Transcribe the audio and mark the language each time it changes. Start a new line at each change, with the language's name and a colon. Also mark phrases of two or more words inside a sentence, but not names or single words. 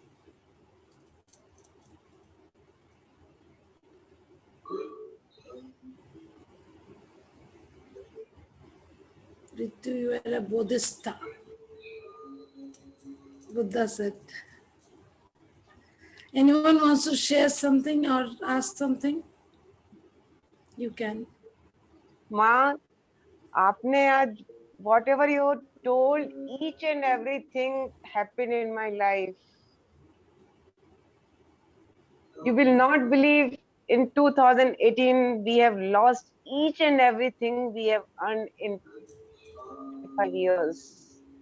English: Ritu, you are a Bodhisattva. Buddha said. Anyone wants to share something or ask something? You can. माँ,
Hindi: आपने आज
English: whatever you told, each and everything happened in my life. You will not believe, in 2018 we have lost each and everything we have earned in 5 years.